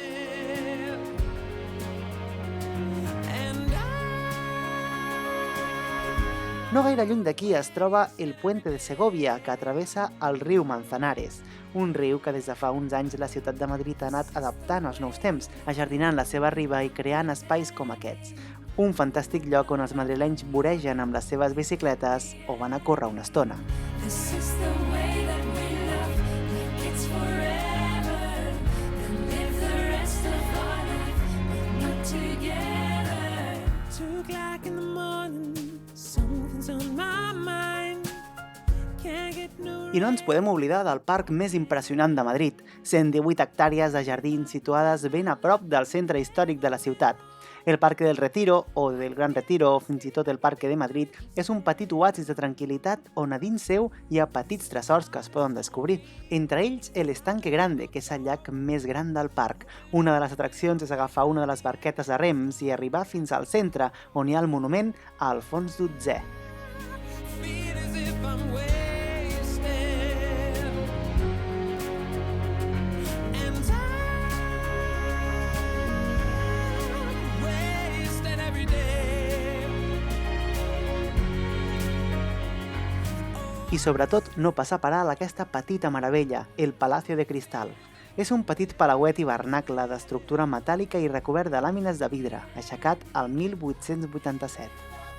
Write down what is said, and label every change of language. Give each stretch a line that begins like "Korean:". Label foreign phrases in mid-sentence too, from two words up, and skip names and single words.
Catalan: No gaire lluny d'aquí es troba el Puente de Segovia, que travessa el riu Manzanares, un riu que des de fa uns anys la ciutat de Madrid ha anat adaptant als nous temps, ajardinant la seva riba i creant espais com aquests. Un fantàstic lloc on els madrilenys voregen amb les seves bicicletes o van a córrer una estona.
English: This is the way that we love, like it's forever. Then live the rest of our life, but not together. 2:00 in the morning, something's on my mind. Can't get no
Catalan: I no ens podem oblidar del parc més impressionant de Madrid, 118 hectàrees de jardins situades ben a prop del centre històric de la ciutat. El Parque del Retiro, o del Gran Retiro, o fins i tot el Parque de Madrid, és un petit oasis de tranquil·litat on a dins seu hi ha petits tresors que es poden descobrir. Entre ells, el Estanque Grande, que és el llac més gran del parc. Una de les atraccions és agafar una de les barquetes de rems i arribar fins al centre, on hi ha el monument a Alfons XII.
English: feel as if I'm wasted. And I'm wasted every day.
Catalan: I sobretot no passar per alt aquesta petita meravella, el Palacio de Cristal. És un petit palauet hivernacle d'estructura metàl·lica i recobert de làmines de vidre, aixecat al 1887.